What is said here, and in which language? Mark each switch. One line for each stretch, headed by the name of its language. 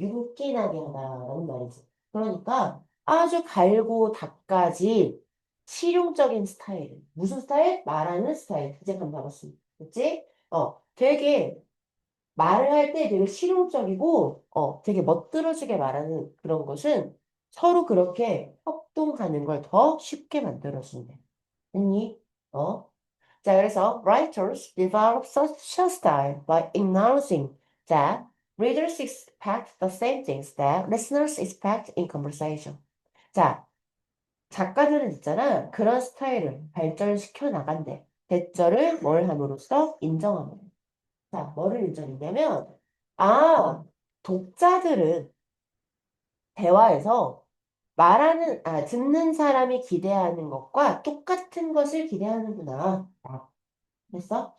Korean: 윤기나게 하다라는 말이지. 그러니까 아주 갈고 닦아지 실용적인 스타일. 무슨 스타일? 말하는 스타일. 이제 감 잡았습니다. 됐지? 되게 말을 할 때 되게 실용적이고, 되게 멋들어지게 말하는 그런 것은 서로 그렇게 협동하는 걸 더 쉽게 만들어준대. 됐니? 자, 그래서
English: writers develop such a style by acknowledging that readers expect the same things that listeners expect in conversation.
Korean: 자, 작가들은 있잖아. 그런 스타일을 발전시켜 나간대. 대절을 뭘 함으로써 인정함으로. 자, 뭐를 인정했냐면, 독자들은 대화에서 듣는 사람이 기대하는 것과 똑같은 것을 기대하는구나. 됐어?